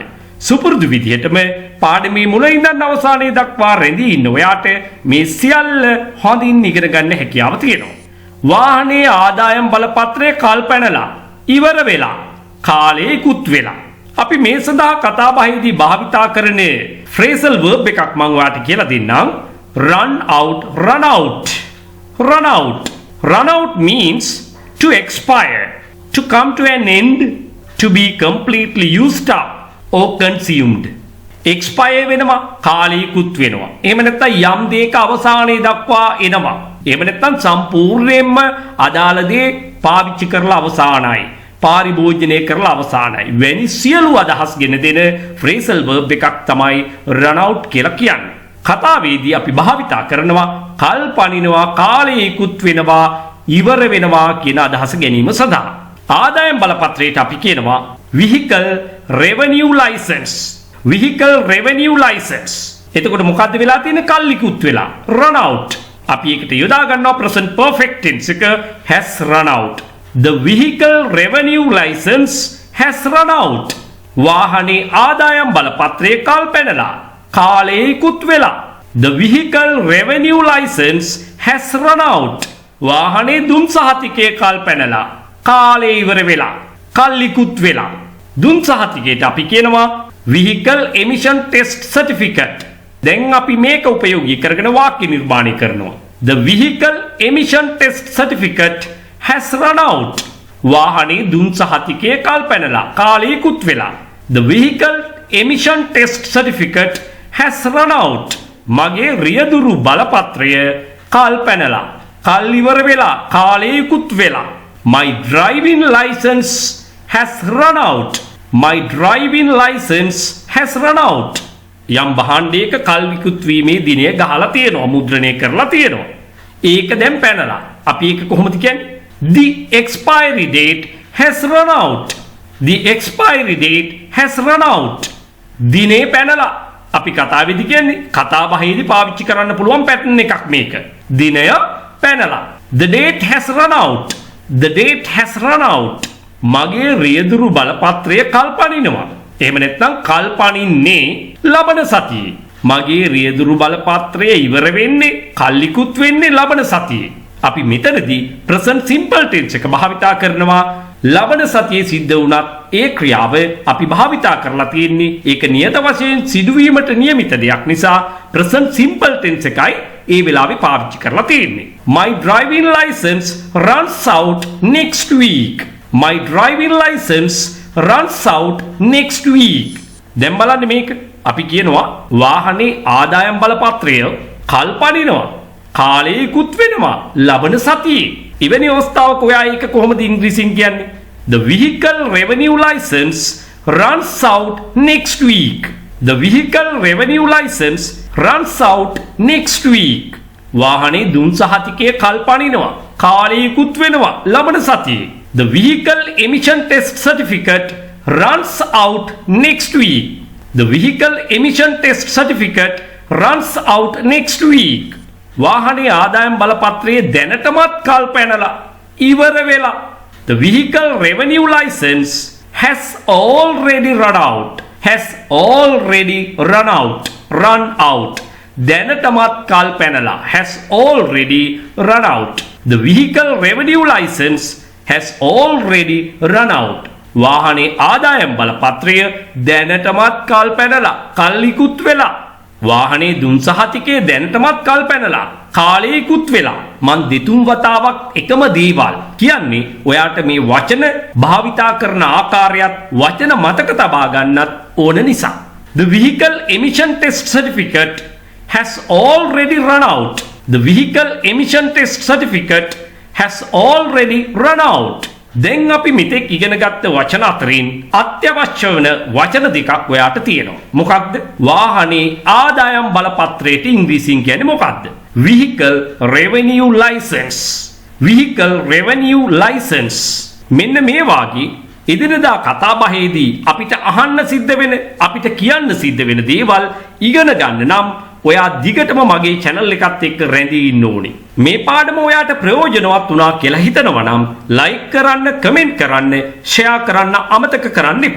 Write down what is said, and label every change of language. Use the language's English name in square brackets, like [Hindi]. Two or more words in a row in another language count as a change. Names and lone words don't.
[Sinhala] සුපුරුදු විදිහටම පාඩමේ මුල ඉඳන් අවසානයේ දක්වා රැඳී ඉන්න ඔයාට මේ සියල්ල හොඳින් ඉගෙන ගන්න හැකියාව තියෙනවා. වාහනේ ආදායම් බලපත්‍රයේ කල් පැනලා ඉවර වෙලා, කාලය ඉක්ුත් වෙලා. අපි මේ සඳහා කතා බහේදී භාවිතා කරන [English] phrasal verb [Sinhala] එකක් මම ඔයාලට කියලා දෙන්නම්. [English] run out, run out. Run out. Run out means to expire, to come to an end, to be completely used up or consumed. [Sinhala] expire වෙනවා, කාලය ඉක්ුත් වෙනවා. එහෙම නැත්නම් යම් දෙයක අවසානයේ දක්වා එනවා. එහෙම නැත්නම් සම්පූර්ණයෙන්ම අදාළ දේ පාවිච්චි කරලා අවසానයි. පාරිභෝජනය කරලා අවසానයි. වැනි සියලු අදහස් ගෙන දෙන [English] phrasal verb [Sinhala] එකක් තමයි [English] run out [Sinhala] කියලා කියන්නේ. කතාවේදී අපි භාවිතා කරනවා කල් පනිනවා, කාලය ඉක්ුත් වෙනවා, ඉවර වෙනවා කියන අදහස ගැනීම සඳහා. ආදායම් බලපත්‍රයට අපි කියනවා [English] vehicle revenue license. [Sinhala] vehicle revenue license. එතකොට මොකද්ද වෙලා තියෙන්නේ? කල් ඉක්ුත් වෙලා [English] run out. [Sinhala] අපි ඒකට යොදා ගන්නවා [English] present perfect tense [Sinhala] එක [English] has run out. The vehicle revenue license has run out. [Sinhala] වාහනේ ආදායම් බලපත්‍රයේ කල් පැනලා, කාලය ඉක්ුත් වෙලා. [English] The vehicle revenue license has run out. [Sinhala] වාහනේ දුම් සහතිකයේ කල් පැනලා, කාලය ඉවර වෙලා, කල් ඉක්ුත් වෙලා. දුම් සහතිකයට අපි කියනවා [English] vehicle emission test certificate. [Sinhala] දැන් අපි මේක උපයෝගී කරගෙන වාක්‍ය නිර්මාණය කරනවා. [English] The vehicle emission test certificate has run out. [Sinhala] වාහනේ දුම් සහතිකයේ කල් පැනලා, කාලය ඉක්ුත් වෙලා. [English] The vehicle emission test certificate has run out. [Sinhala] මගේ රියදුරු බලපත්‍රය කල් පැනලා, කල් ඉවර වෙලා, කාලය ඉක්ුත් වෙලා. [English] My driving license has run out. My driving license has run out. [Sinhala] යම් භාණ්ඩයක කල් ඉක්ුත් වීමේ දිනය ගහලා තියෙනවා, මුද්‍රණය කරලා තියෙනවා. ඒක දැන් පැනලා. අපි ඒක කොහොමද කියන්නේ? [English] The expiry date has run out. The expiry date has run out. [Sinhala] දිනේ පැනලා. අපි කතාවේදී කියන්නේ කතා බහේදී පාවිච්චි කරන්න පුළුවන් පැටර්න් එකක් මේක. දිනය පැනලා. [English] The date has run out. The date has run out. [Sinhala] මගේ රියදුරු බලපත්‍රය කල් පනිනවා. එහෙම නැත්නම් කල් පනින්නේ ලබන සතියේ. මගේ රියදුරු බලපත්‍රය ඉවර වෙන්නේ, කල් ඉක්ුත් වෙන්නේ ලබන සතියේ. අපි මෙතනදී [English] present simple tense [Sinhala] එක භාවිතා කරනවා. ලබන සතියේ සිද්ධ වුණත් ඒ ක්‍රියාව අපි භාවිතා කරලා තියෙන්නේ ඒක නියත වශයෙන් සිදුවීමට නියමිත දෙයක් නිසා [English] present simple tense [Sinhala] එකයි ඒ වෙලාවේ පාවිච්චි කරලා තියෙන්නේ. [English] My driving license runs out next week. My driving license runs out next week. [Sinhala] දැන් බලන්න මේක. අපි කියනවා වාහනේ ආදායම් බලපත්‍රය කල් පනිනවා, කාලය ඉක්ුත් වෙනවා ලබන සතියේ. එවැනි අවස්ථාවක ඔයා ඒක කොහොමද ඉංග්‍රීසියෙන් කියන්නේ? [English] The vehicle revenue license runs out next week. The vehicle revenue license runs out next week. [Sinhala] වාහනේ දුම් සහතිකයේ කල් පනිනවා, කාලය ඉක්ුත් වෙනවා ලබන සතියේ. [English] The vehicle emission test certificate runs out next week. The vehicle emission test certificate runs out next week. [Sinhala] වාහනේ ආදායම් බලපත්‍රයේ දැනටමත් කල් පැනලා, ඉවර වෙලා. [English] The vehicle revenue license has already run out. Has already run out. Run out. [Sinhala] දැනටමත් කල් පැනලා. [English] Has already run out. The vehicle revenue license has already run out. [Sinhala] වාහනේ ආදායම් බලපත්‍රය දැනටමත් කල් පැනලා, කල් ඉක්ුත් වෙලා. වාහනේ දුම් සහතිකයේ දැනටමත් කල් පැනලා, කාලය ඉක්ුත් වෙලා. මන් දෙතුන් වතාවක් එකම දේවල් කියන්නේ ඔයාට මේ වචන භාවිතා කරන ආකාරයත් වචන මතක තබා ගන්නත් ඕන නිසා. [English] The vehicle emission test certificate has already run out. The vehicle emission test certificate has already run out. [Sinhala] දැන් අපි මෙතෙක් ඉගෙන ගත්ත වචන අතරින් අත්‍යවශ්‍ය වෙන වචන දෙකක් ඔයාට තියෙනවා. මොකක්ද? වාහනේ ආදායම් බලපත්‍රයට ඉංග්‍රීසියෙන් කියන්නේ මොකක්ද? [English] Vehicle revenue license. Vehicle revenue license. [Sinhala] මෙන්න මේ වාගේ එදිනදා කතා බහේදී අපිට අහන්න සිද්ධ වෙන අපිට කියන්න සිද්ධ වෙන දේවල් ඉගෙන ගන්න නම් ඔයා දිගටම මගේ channel එකත් එක්ක රැඳී ඉන්න ඕනේ. මේ පාඩම ඔයාට ප්‍රයෝජනවත් වුණා කියලා හිතනවා නම් like කරන්න, comment කරන්න, share කරන්න අමතක කරන්න එපා.